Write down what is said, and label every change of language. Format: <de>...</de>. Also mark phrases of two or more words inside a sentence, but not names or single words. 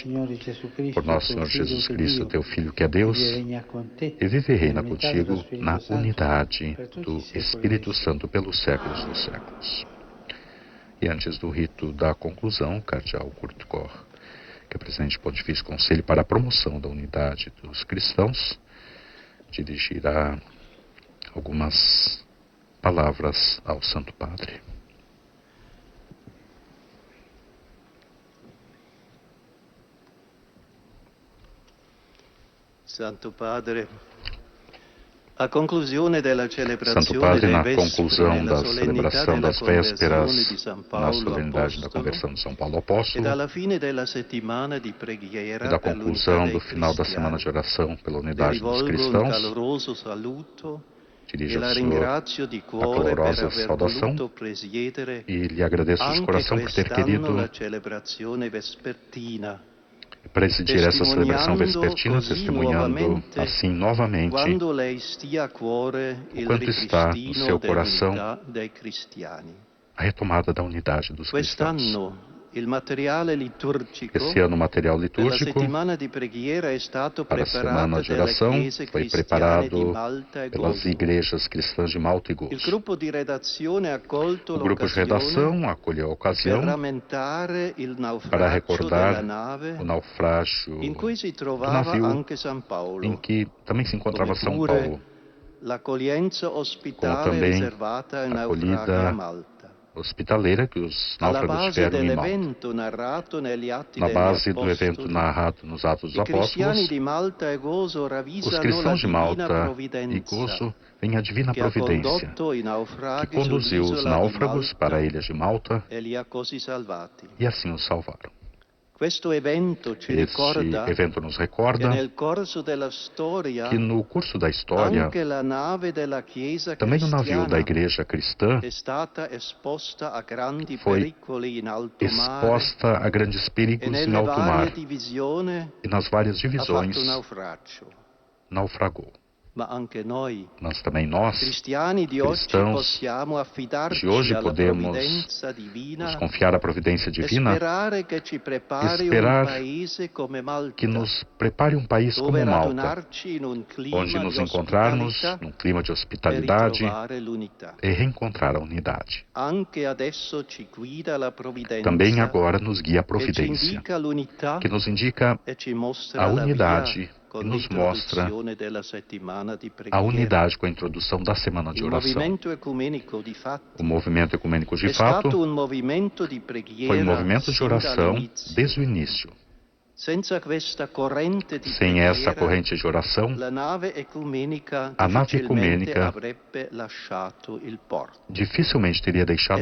<pt>Por nosso Senhor Jesus Cristo, Teu Filho, que é Deus, e vive e reina contigo na unidade do Espírito Santo pelos séculos dos séculos. E antes do rito da conclusão, o cardeal Kurt Koch, que é presidente do Pontifício Conselho para a Promoção da Unidade dos Cristãos, dirigirá algumas palavras ao Santo Padre.</pt> <it>Santo Padre, a conclusione della celebrazione</it> <pt>Santo Padre, na</pt> <it>delle</it> <pt>conclusão da</pt> <it>vespere,</it> <pt>celebração das vésperas</pt> <it>di San</it> <pt>na</pt> <it>Paolo</it> <pt>solenidade da</pt> <it>Apostolo,</it> <pt>conversão de São Paulo</pt> <it>e</it> <pt>Apóstolo</pt> <it>dalla fine della settimana di</it> <pt>e</pt> <it>preghiera</it> <pt>da</pt> <it>per l'unità</it> <pt>conclusão</pt> <it>dei</it> <pt>do final da semana</pt> <it>cristiani,</it> <pt>de oração pela</pt> <it>le</it> <pt>unidade dos</pt> <it>rivolgo un</it> <pt>cristãos,</pt> <it>caloroso saluto e</it> <pt>dirijo</pt> <it>la</it> <pt>ao Senhor</pt> <it>ringrazio di</it> <pt>a</pt> <it>cuore per</it> <pt>calorosa</pt> <it>aver</it> <pt>saudação</pt> <it>voluto presiedere</it> <pt>e lhe agradeço de</pt> <it>anche</it> <pt>coração por ter</pt> <it>quest'anno</it> <pt>querido</pt> <it>la celebrazione vespertina,</it> <pt>presidir essa celebração</pt> <it>testimoniando</it> <pt>vespertina,</pt> <it>così</it> <pt>testemunhando</pt> <it>nuovamente</it> <pt>assim novamente</pt> <it>quando lei stia a cuore</it> <pt>o</pt> <it>il</it> <pt>quanto está no</pt> <it>ripristino</it> <pt>seu coração</pt> <it>dell'unità dei cristiani.</it> <pt>a retomada da unidade dos cristãos.</pt> <it>Quest'anno il materiale liturgico</it> <pt>Esse ano o material</pt> <it>per la</it> <pt>litúrgico</pt> <it>settimana di preghiera è stato</it> <pt>para a semana</pt> <it>preparato</it> <pt>de</pt> <it>dalle</it> <pt>oração</pt> <it>chiese</it> <pt>foi</pt> <it>cristiane di</it> <pt>preparado</pt> <it>Malta e</it> <pt>pelas</pt> <it>Gozo.</it> <pt>igrejas cristãs de Malta e</pt> <it>Il</it> <pt>Gozo.</pt> <it>gruppo di redazione ha colto</it> <pt>O grupo de</pt> <it>l'occasione</it> <pt>redação acolheu a</pt> <it>per</it> <pt>ocasião</pt> <it>rammentare il</it> <pt>para</pt> <it>naufragio</it> <pt>recordar</pt> <it>della nave</it> <pt>o naufrágio</pt> <it>in cui si</it> <pt>do</pt> <it>trovava</it> <pt>navio</pt> <it>anche San Paolo,</it> <pt>em que também se encontrava</pt> <it>come</it> <pt>São</pt> <it>pure</it> <pt>Paulo,</pt> <it>l'accoglienza</it> <pt>como</pt> <it>ospitale</it> <pt>também</pt> <it>riservata ai</it> <pt>a</pt> <it>naufraghi a</it> <pt>acolhida</pt> <it>Malta.</it> <pt>hospitaleira que os</pt> <it>Alla</it> <pt>náufragos</pt> <it>base</it> <pt>tiveram em Malta.</pt> <it>dell'evento narrato negli Atti</it> <pt>Na</pt> <it>degli</it> <pt>base do evento</pt> <it>Apostoli,</it> <pt>narrado nos Atos dos</pt> <it>i cristiani</it> <pt>Apóstolos,</pt> <it>di Malta e Gozo</it> <pt>os</pt> <it>ravvisano la</it> <pt>cristãos de</pt> <it>divina</it> <pt>Malta e</pt> <it>provvidenza</it> <pt>Gozo veem a divina</pt> <it>che ha</it> <pt>providência</pt> <it>condotto i</it> <pt>que</pt> <it>naufraghi</it> <pt>conduziu os</pt> <it>sull'isola di</it> <pt>náufragos para a</pt> <it>Malta</it> <pt>ilha de Malta</pt> <it>e li ha così salvati.</it> <pt>e assim os salvaram.</pt> <it>Questo evento ci</it> <pt>Este</pt> <it>ricorda</it> <pt>evento nos</pt> <it>che</it> <pt>recorda</pt> <it>nel corso della storia</it> <pt>que no curso da história,</pt> <it>anche la nave della Chiesa</it> <pt>também o navio da</pt> <it>cristiana</it> <pt>igreja cristã</pt> <it>è stata esposta a grandi</it> <pt>foi</pt> <it>pericoli in alto mare</it> <pt>exposta a grandes</pt> <it>e</it> <pt>perigos em</pt> <it>nelle</it> <pt>alto mar</pt> <it>varie divisioni</it> <pt>e nas várias</pt> <it>ha</it> <pt>divisões</pt> <it>fatto naufragio.</it> <pt>naufragou.</pt> <it>Ma anche noi,</it> <pt>Mas também nós,</pt> <it>cristiani di oggi,</it> <pt>cristãos</pt> <it>possiamo affidarci</it> <pt>de hoje,</pt> <it>alla</it> <pt>podemos</pt> <it>provvidenza divina</it> <pt>nos confiar à providência</pt> <it>e</it> <pt>divina</pt> <it>sperare che ci prepari</it> <pt>esperar</pt> <it>un paese come Malta,</it> <pt>que nos prepare um país</pt> <it>dove</it> <pt>como Malta,</pt> <it>radunarci in un clima</it> <pt>onde nos</pt> <it>di</it> <pt>encontrarmos</pt> <it>ospitalità</it> <pt>num clima de</pt> <it>per</it> <pt>hospitalidade</pt> <it>ritrovare l'unità.</it> <pt>e reencontrar a unidade.</pt> <it>Anche adesso ci guida la provvidenza</it> <pt>Também agora nos guia a</pt> <it>che ci</it> <pt>providência,</pt> <it>indica l'unità</it> <pt>que nos indica</pt> <it>e ci mostra</it> <pt>a</pt> <it>la via</it> <pt>unidade</pt> <it>con</it> <pt>e nos mostra</pt> <it>l'introduzione della settimana di</it> <pt>a</pt> <it>preghiera.</it> <pt>unidade com a introdução da semana de</pt> <it>Il</it> <pt>oração.</pt> <it>movimento ecumenico di fatto</it> <pt>O movimento ecumênico de</pt> <it>è stato</it> <pt>fato</pt> <it>un movimento di</it> <pt>foi</pt> <it>preghiera</it> <pt>um movimento de</pt> <it>sin</it> <pt>oração</pt> <it>dall'inizio.</it> <pt>desde o início.</pt> <it>Senza questa corrente di</it> <pt>Sem essa</pt> <it>preghiera,</it> <pt>corrente de oração,</pt> <it>la nave ecumenica</it> <pt>a nave</pt> <it>difficilmente</it> <pt>ecumenica</pt> <it>avrebbe lasciato il porto.</it> <pt>dificilmente teria deixado</pt>